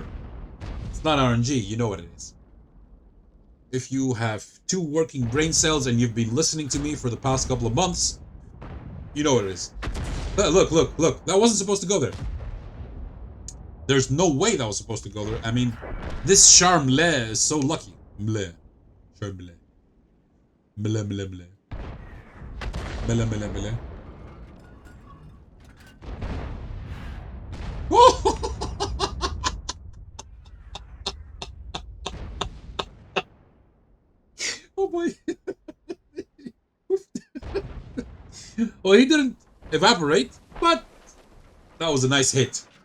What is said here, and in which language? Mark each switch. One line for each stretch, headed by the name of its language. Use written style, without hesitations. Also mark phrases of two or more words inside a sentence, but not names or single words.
English: It's not RNG, you know what it is. If you have 2 working brain cells and you've been listening to me for the past couple of months, you know what it is. Look, that wasn't supposed to go there. There's no way that was supposed to go there. I mean, this Charmle is so lucky. Mle. Charmle. Mle, mle, mle. Mele, mele, mele. Oh boy. Well, he didn't evaporate, but that was a nice hit.